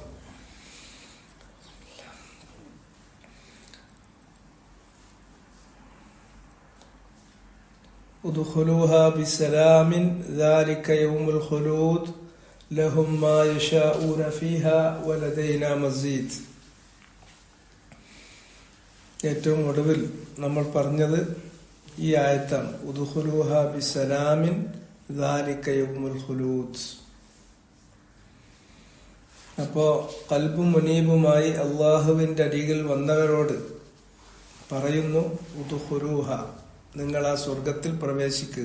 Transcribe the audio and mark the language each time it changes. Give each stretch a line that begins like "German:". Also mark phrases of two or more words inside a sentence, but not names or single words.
Arabic: ادخلوها بسلام ذلك يوم الخلود لهم ما يشاءون فيها ولدينا مزيد.
Malayalam: ഏറ്റവും ഒടുവിൽ നമ്മൾ പറഞ്ഞത് ഈ ആയത്താണ്.
Arabic: ادخلوها بسلام ذلك يوم الخلود.
Malayalam: അപ്പോ ഖൽബും മുനീബുമായി അള്ളാഹുവിന്റെ അരികിൽ വന്നവരോട് പറയുന്നു, ഉദ്ഖുലൂഹ, നിങ്ങൾ ആ സ്വർഗത്തിൽ പ്രവേശിക്കുക.